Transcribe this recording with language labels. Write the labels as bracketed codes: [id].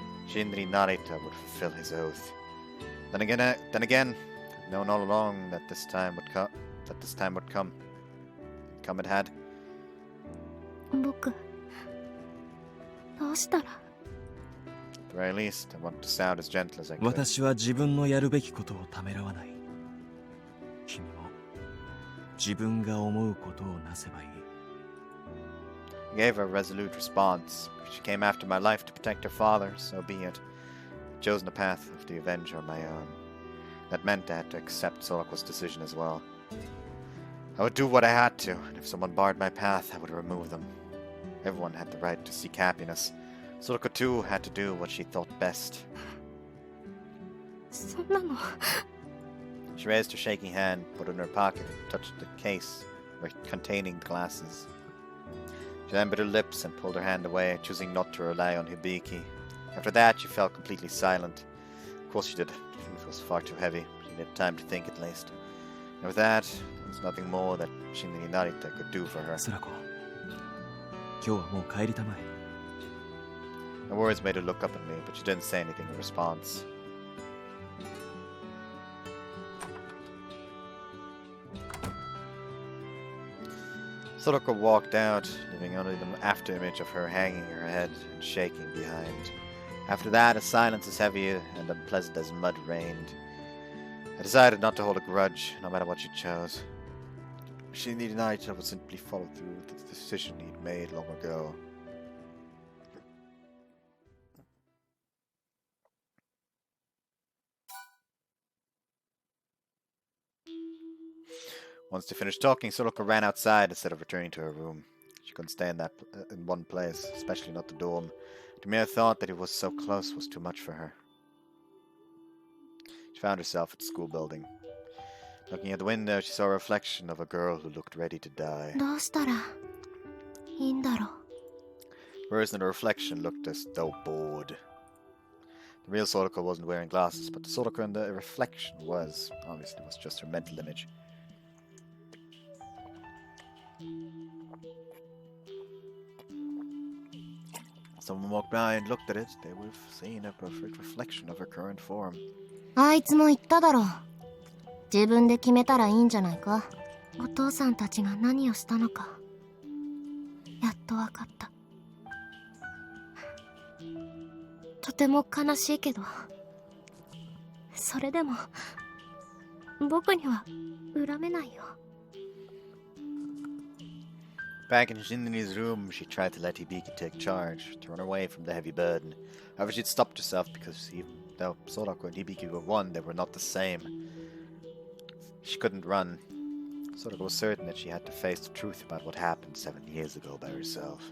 [en] Shinri Narita would fulfill his oath. Then again, I'd known all along that this time would come. Come it had. [ja] 僕、どうしたら [en] At the very least, I want to sound as gentle as I could. [ja] 私は自分のやるべきことをためらわない。君も自分が思うことをなせばいい。 [en] I gave her a resolute response. She came after my life to protect her father, so be it. I've chosen the path of the Avenger on my own. That meant I had to accept Sorako's decision as well. I would do what I had to, and if someone barred my path, I would remove them. Everyone had the right to seek happiness. Sorako too had to do what she thought best. [ja] そんなの。 [en] She raised her shaking hand, put it in her pocket, and touched the case containing the glasses. She then bit her lips and pulled her hand away, choosing not to rely on Hibiki. After that, she fell completely silent. Of course she did. The truth was far too heavy. She needed time to think at least. And with that, there was nothing more that Shinri Narita could do for her. [ja] Sorako, 今日はもう帰りたまえ。 [en] Her words made her look up at me, but she didn't say anything in response. Soraka walked out, leaving only the after-image of her hanging her head and shaking behind. After that, a silence as heavy and unpleasant as mud reigned. I decided not to hold a grudge, no matter what she chose. Shinri Narita would simply follow through with the decision he'd made long ago. Once they finished talking, Soraka ran outside instead of returning to her room. She couldn't stay in one place, especially not the dorm. The mere thought that it was so close was too much for her. She found herself at the school building. Looking at the window, she saw a reflection of a girl who looked ready to die. [ja] どうしたらいいんだろう。 [en] The person in the reflection looked as though bored. The real Soraka wasn't wearing glasses, but the Soraka in the reflection was. Obviously, it was just her mental image. Someone walked by and looked at it. They would have seen a perfect reflection of her current form. [ja] あいつも言っただろう。自分で決めたらいいんじゃないか。お父さんたちが何をしたのか。やっとわかった。とても悲しいけど、それでも僕には恨めないよ。 [en] Back in Shinri's room, she tried to let Hibiki take charge, to run away from the heavy burden. However, she'd stopped herself because even though Sorako and Hibiki were one, they were not the same. She couldn't run. Sorako was certain that she had to face the truth about what happened 7 years ago by herself.